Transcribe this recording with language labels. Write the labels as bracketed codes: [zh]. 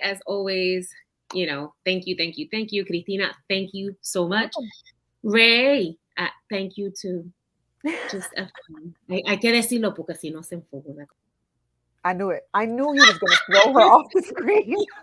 [en] As always, thank you, thank you, thank you. Christina, thank you so much. Ray, thank you too. [es] Just hay que decirlo porque si no se enfoca. [en] I knew it. I knew he was going to throw her off the screen.